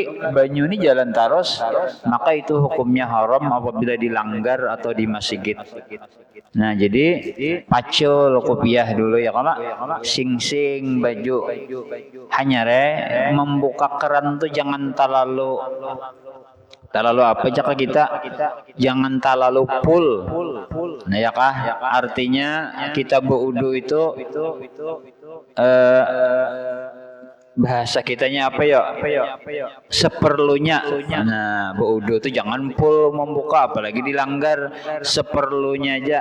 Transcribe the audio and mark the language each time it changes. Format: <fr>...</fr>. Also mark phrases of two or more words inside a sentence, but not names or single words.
<bjn>Banyu ini jalan terus, maka itu hukumnya haram apabila dilanggar atau di masjid. Nah, jadi pacul kopiah dulu ya kalau sing baju. Hanya membuka keran tuh jangan terlalu apa jaka kita jangan terlalu full. Nah ya kah, artinya kita berwudu itu bahasa kitanya apa ya, seperlunya. Nah, berwudu itu jangan full membuka, apalagi dilanggar, seperlunya aja.</bjn>